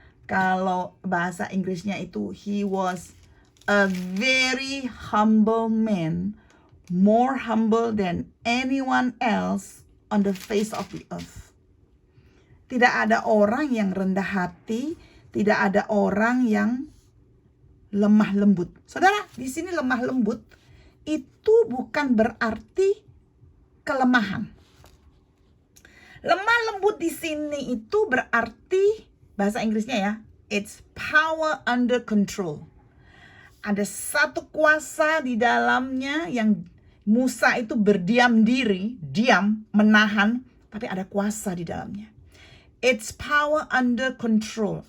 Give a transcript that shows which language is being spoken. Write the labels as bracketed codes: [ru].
[id] Kalau bahasa Inggrisnya itu [en] he was a very humble man, more humble than anyone else on the face of the earth. [id] Tidak ada orang yang rendah hati, tidak ada orang yang lemah lembut. Saudara, di sini lemah lembut itu bukan berarti kelemahan. Lemah lembut di sini itu berarti, bahasa Inggrisnya ya, [en] it's power under control. [id] Ada satu kuasa di dalamnya yang Musa itu berdiam diri, diam, menahan, tapi ada kuasa di dalamnya. [en] It's power under control.